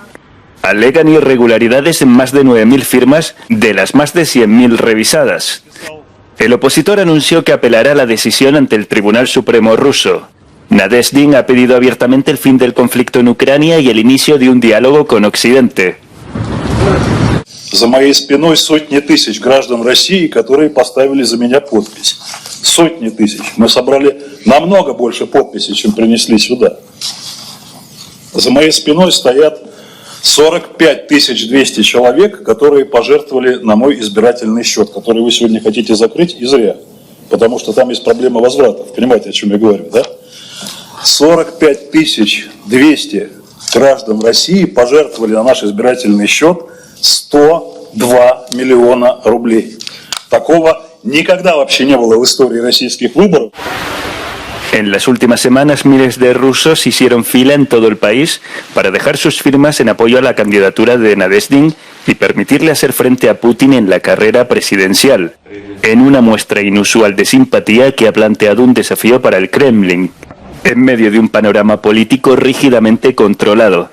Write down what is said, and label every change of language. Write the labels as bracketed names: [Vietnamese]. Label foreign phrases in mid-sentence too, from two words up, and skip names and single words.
[Spanish] Alegan irregularidades en más de 9.000 firmas de las más de 100.000 revisadas. El opositor anunció que apelará la decisión ante el Tribunal Supremo ruso. Nadezhdin ha pedido abiertamente el fin del conflicto en Ucrania y el inicio de un diálogo con Occidente. [Russian] За моей спиной сотни тысяч граждан России, которые поставили за меня подпись. Сотни тысяч. Мы собрали намного больше подписей, чем принесли сюда. За моей спиной стоят 45 200 человек, которые пожертвовали на мой избирательный счет, который вы сегодня хотите закрыть, и зря. Потому что там есть проблема возвратов. Понимаете, о чем я говорю, да? 45 200 граждан России пожертвовали на наш избирательный счет 102 миллиона рублей. Такого никогда вообще не было в истории российских выборов. [Spanish] En las últimas semanas, miles de rusos hicieron fila en todo el país para dejar sus firmas en apoyo a la candidatura de Nadezhdin y permitirle hacer frente a Putin en la carrera presidencial, en una muestra inusual de simpatía que ha planteado un desafío para el Kremlin, en medio de un panorama político rígidamente controlado.